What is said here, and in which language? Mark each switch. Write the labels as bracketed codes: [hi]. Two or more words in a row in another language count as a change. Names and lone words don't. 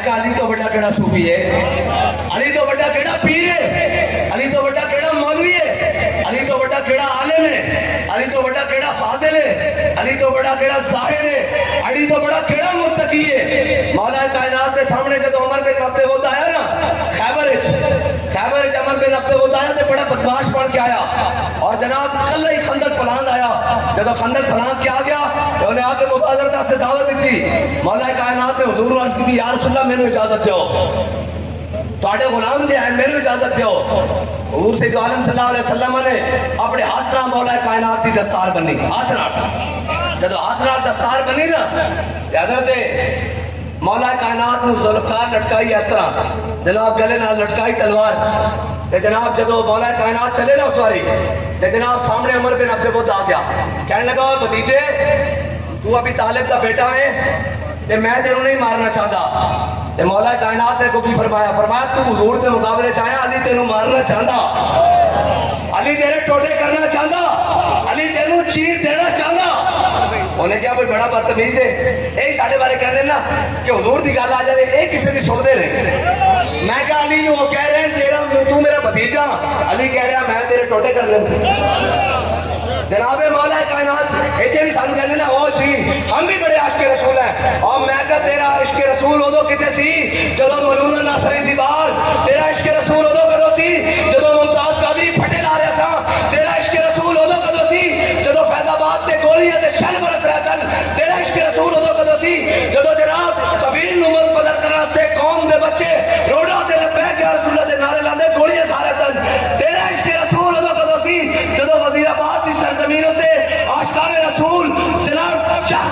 [pa] کہا علی تو بڑا کیڑا صوفی ہے علی تو بڑا کیڑا پیر ہے علی تو بڑا کیڑا مولوی ہے علی تو بڑا کیڑا عالم ہے علی تو بڑا کیڑا فاضل ہے علی تو بڑا کیڑا زاہد ہے علی تو بڑا کیڑا متقی ہے مولا کائنات کے سامنے جب عمر بن عبد الود آیا نا خیبر عمر بن عبد الود آیا تو بڑا بدماش بن کے آیا اور جناب کل ہی خندق پلان آیا جب خندق پلان کیا گیا تو انہیں آگے مبادرت سے دعوت دی تھی مولا کائنات نے حضور عرض کی تھی [ar] یا رسول اللہ [pa] میرے اجازت دیو تواڈے غلام جے ہیں میرے اجازت دیو حضور سید عالم [ar] صلی اللہ علیہ وسلم [pa] نے اپنے ہاتھ نال مولا کائنات کی دستار بنی ہاتھ نال جب ہاتھ نال دستار بنی نا حضرت مولا کائنات نے ذوالفقار لٹکائی اس طرح جناب گلے نال لٹکائی تلوار تے جناب جدو مولا کائنات چلے نا اس واری تے جناب سامنے عمر بن عبد الود آ گیا کہنے لگا بھتیجے تو ابھی طالب کا بیٹا ہے تے میں تینوں نہیں مارنا چاہتا تے مولا کائنات نے کو بھی فرمایا تو حضور کے مقابلے چاہیا علی تینوں مارنا چاہتا علی تیرے ٹوٹے کرنا چاہتا علی تینوں چیر دینا چاہتا انہیں کیا کوئی بڑا بدتمیز ہے یہی ساڈے بارے کہہ دینا کہ حضور دی گل آ جائے ایک کسی دی سنتے رہے میں کہا علی وہ کہہ رہے ہیں تیرا تو میرا بھتیجا علی کہہ رہا میں تیرے ٹوٹے کر لیں جناب مولا کائنات ایتھے بھی سانو کہندے نا [ur] او جی ہم بھی بڑے عاشق رسول ہیں [pa] اور میں کہا تیرا عشق رسول ادو کتے سی جدو مولونا ناصری سی بال تیرا عشق رسول ادو کدو سی جدو ممتاز قادری پھٹے لا رہا سا تیرا عشق رسول ادو کدو سی جدو فیض آباد تے گولیاں تے شل برس رہے سن تیرا عشق رسول ادو کدو سی جدو جناب سفیر نو ملک بدر کرنے واسطے قوم دے بچے روڈاں تے [ar] لبیک یا رسول اللہ [pa] دے نعرے لاندے گولیاں کھا رہے سن تیرا عشق رسول ادو کدو سی جدو وزیر آباد کی سرزمین تے عاشقان رسول جناب